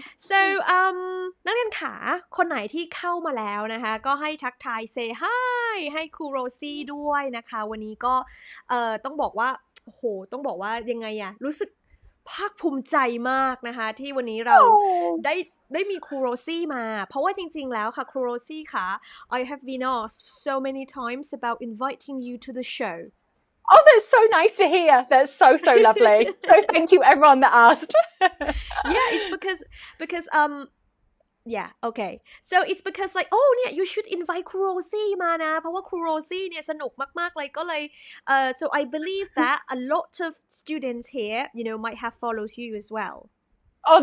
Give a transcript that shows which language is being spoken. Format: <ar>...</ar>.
<th>So, นักเรียนขาคนไหนที่เข้ามาแล้วนะคะก็ให้ทักทาย say hi ให้ครูโรซี่ด้วยนะคะวันนี้ก็ต้องบอกว่าโอ้โหต้องบอกว่ายังไงอะรู้สึกภาคภูมิใจมากนะคะที่วันนี้เราได้มีครูโรซี่มาเพราะว่าจริงๆแล้วค่ะครูโรซี่ค่ะ</th> <en>I have been asked so many times about inviting you to the show. Oh, that's so nice to hear. That's so lovely. So thank you everyone that asked. Yeah, it's because yeah, okay. So it's because like oh เนี่ย you should invite</en> <th>ครูโรซี่มานะเพราะว่าครูโรซี่เนี่ยสนุกมากๆเลยก็เลย</th> <en>so I believe that a lot of students here might have followed you as well.Oh,</en>